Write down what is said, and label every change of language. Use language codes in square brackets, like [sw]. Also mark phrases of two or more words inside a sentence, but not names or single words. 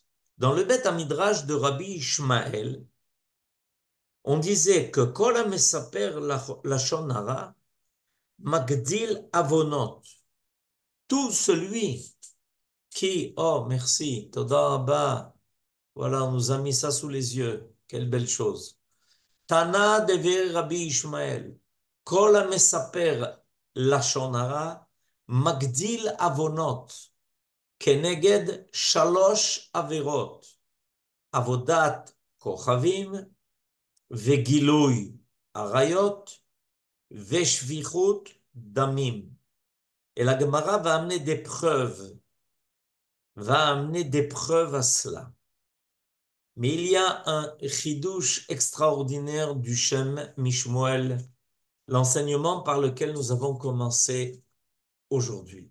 [fr] Dans le Beth Midrash de Rabbi Ishmael, on disait que [he] כל המספר לשון הרע מגדיל עוונות. [fr] Tout celui qui, oh merci, [he] תודה רבה, [fr] voilà, on nous a mis ça sous les yeux, quelle belle chose. [he] תנא דבי רבי ישמעאל, כל המספר לשון הרע מגדיל עוונות, כנגד שלוש עבירות, עבודת כוכבים, וגילוי עריות, ושפיכות דמים. [fr] Et la Gemara va amener des preuves à cela. Mais il y a un chidouche extraordinaire du Shem Mishmuel, l'enseignement par lequel nous avons commencé aujourd'hui.